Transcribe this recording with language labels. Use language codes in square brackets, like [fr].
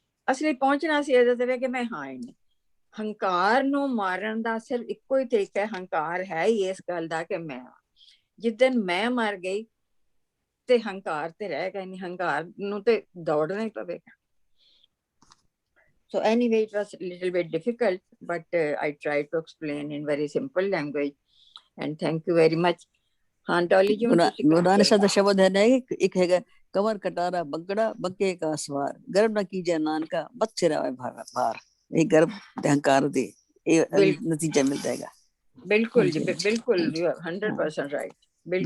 [pa] ਅਸਲੀ ਪਹੁੰਚਣਾ ਸੀ ਇਹਦੇ ਤੇ ਕਿ ਮੈਂ ਹਾਂ ਹੀ ਨਹੀਂ। ਹੰਕਾਰ ਨੂੰ ਮਾਰਨ ਦਾ ਸਿਰਫ ਇੱਕੋ ਹੀ ਤਰੀਕਾ ਹੈ, ਹੰਕਾਰ ਹੈ ਹੀ ਇਸ ਗੱਲ ਦਾ ਕਿ ਮੈਂ। ਜਿਸ ਦਿਨ ਮੈਂ ਮਰ ਗਈ ਤੇ ਹੰਕਾਰ ਤੇ ਰਹਿ ਗਿਆ ਨਹੀਂ, ਹੰਕਾਰ ਨੂੰ ਤੇ ਦੌੜਨਾ ਹੀ ਪਵੇਗਾ। [en] So anyway, it was a little bit difficult, but I tried to explain in very simple language, and thank you very much. [hi] हाँ डॉली जी, [pa] ਗੁਰੂ ਨਾਨਕ ਸਾਹਿਬ ਦਾ ਸ਼ਬਦ ਹੈ ਨਾ, ਇੱਕ ਹੈਗਾ ਕਮਰ ਕਟਾਰਾ ਬੰਕੜਾ ਬੰਕੇ ਕਾ ਸਵਾਰ, ਗਰਭ ਨਾ ਕੀਜੈ ਨਾਨਕਾ ਮਤ ਸਿਰਾਵੇ ਭਾਰ। ਇਹ ਗਰਭ ਤੇ ਹੰਕਾਰ ਦੇ ਇਹ ਨਤੀਜਾ ਮਿਲਦਾ ਹੈਗਾ। ਬਿਲਕੁਲ ਜੀ, ਬਿਲਕੁਲ 100% ਰਾਈਟ।